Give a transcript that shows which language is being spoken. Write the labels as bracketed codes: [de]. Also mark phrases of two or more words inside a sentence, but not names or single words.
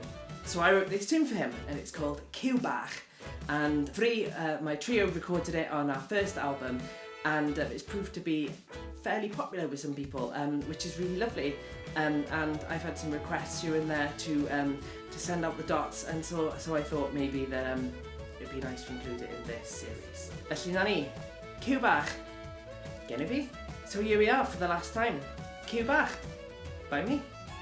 [en] So I wrote this tune for him, and it's called Bach. And my trio recorded it on our first album, and it's proved to be fairly popular with some people, which is really lovely. And I've had some requests here and there to send out the dots, and so I thought maybe that it'd be nice to include it in this series. [cy] Felly na ni, Bach, gen I fi. [en] So here we are for the last time. Bach, by me.